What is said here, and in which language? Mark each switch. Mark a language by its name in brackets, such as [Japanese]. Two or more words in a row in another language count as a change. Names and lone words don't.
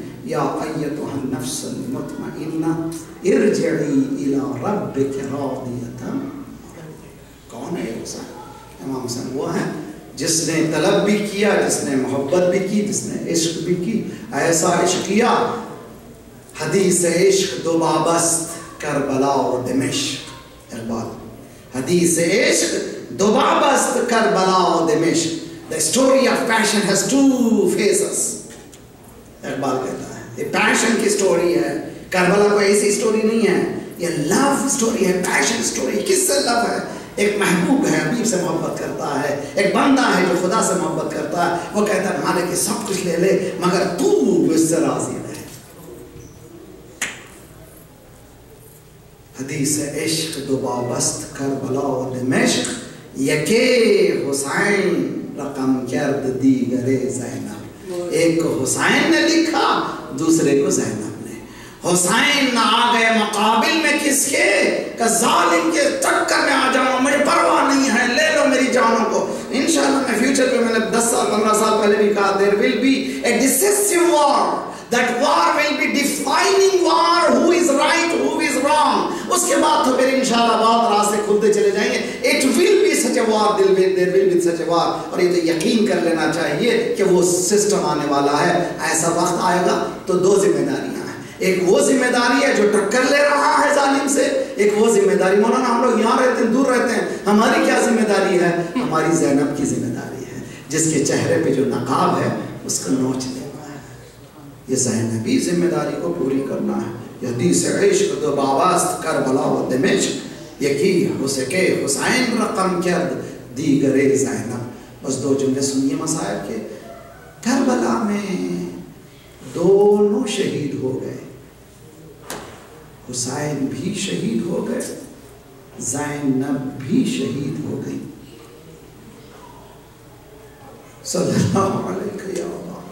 [Arabic] یا ایتھا النفس المطمئنہ ارجعی الی ربک راضیۃ. [Urdu] کون ہے حسین؟ امام حسین وہ ہے جس نے طلب بھی کیا، جس نے محبت بھی کی، جس نے عشق بھی کی. ایسا عشق کیا [Persian] حدیث عشق دو بابست کربلا و دمشق. اقبال حدیث عشق دو بابست کربلا و دمشق. [English] The story of passion has two faces. [Urdu] اقبال کہتا ہے یہ پیشن کی سٹوری ہے. کربلا کوئی ایسی سٹوری نہیں ہے، یہ [English] love story [Urdu] ہے، [English] passion story. [Urdu] کس سے لو ہے؟ ایک محبوب ہے، حبیب سے محبت کرتا ہے. ایک بندہ ہے جو خدا سے محبت کرتا ہے. وہ کہتا ہے مالک سب کچھ لے لے مگر تو مجھ سے راضی رہے. [Persian] حدیث عشق دو بابست کربلا و دمشق. یکے حسین رقم کرد دیگر زینب. [Urdu] ایک کو حسین نے لکھا، دوسرے کو زینب نے. حسین آ گئے مقابل میں کس کے؟ کہ ظالم کے چکر میں آ جاؤں، مجھے پرواہ نہیں ہے، لے لو میری جانوں کو. انشاءاللہ میں فیوچر پہ، میں نے 10 سال 15 سال پہلے بھی کہا [English] there will be a decisive war. That war will be defining war, who is right, who is wrong. [Urdu] اس کے بعد تو پھر انشاءاللہ بہت راستے کھلتے چلے جائیں گے. [English] It will be such a war, there will be such a war. [Urdu] اور یہ تو یقین کر لینا چاہیے کہ وہ سسٹم آنے والا ہے. ایسا وقت آئے گا تو دو ذمہ داریاں ہیں. ایک وہ ذمہ داری ہے جو ٹکر لے رہا ہے ظالم سے، ایک وہ ذمہ داری. مولانا ہم لوگ یہاں رہتے ہیں، دور رہتے ہیں، ہماری کیا ذمہ داری ہے؟ ہماری زینب کی ذمہ داری ہے جس کے چہرے پہ جو نقاب ہے اس کو نوچ لینا ہے. یہ زینبی ذمہ داری کو پوری کرنا ہے. [Persian] یہ حدیث عشق دو بابست کربلا و دمشق. یکی حسکے حسین رقم کرد دیگر زینب. [Urdu] بس دو جملے سنیے مسائل کے. کربلا میں دونوں شہید ہو گئے، حسین بھی شہید ہو گئے، زینب بھی شہید ہو گئی. [Arabic] صلی اللہ علیہ وسلم.